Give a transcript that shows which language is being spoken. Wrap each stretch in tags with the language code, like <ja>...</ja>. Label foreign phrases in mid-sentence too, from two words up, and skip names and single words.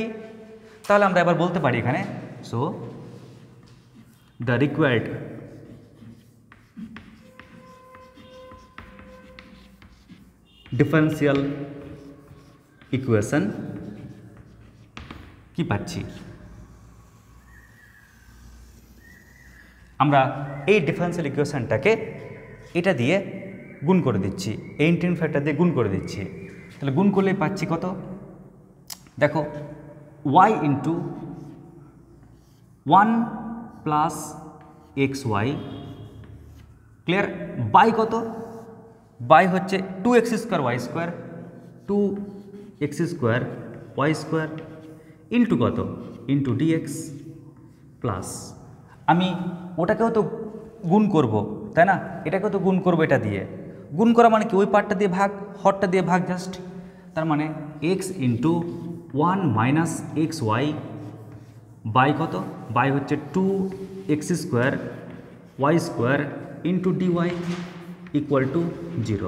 <bn>তাহলে আমরা এবার বলতে পারি এখানে,</bn> <en>so the required differential equation</en> <bn>কি পাচ্ছি, আমরা এই ডিফারেন্সিয়াল ইকুয়েশনটাকে এটা দিয়ে গুণ করে দিচ্ছি, এই</bn> <en>integrating factor</en> <bn>দিয়ে গুণ করে দিচ্ছি। তাহলে গুণ করলে পাচ্ছি কত, দেখো</bn> <en>y into 1 plus xy,</en> <bn>ক্লিয়ার, বাই কত, বাই হচ্ছে 2x² y² 2x² y² ইন্টু কত,</bn> <en>into dx plus,</en> <bn>আমি ওটাকেও তো গুণ করব, তাই না? এটাকেও তো গুণ করবো, এটা দিয়ে গুণ করা মানে কি, ওই পার্টটা দিয়ে ভাগ, হরটা দিয়ে ভাগ জাস্ট। তার মানে</bn> <en>x into 1 minus xy</en> <bn>বাই কত, বাই হচ্ছে 2x² y²</bn> <en>into dy equal to 0.</en>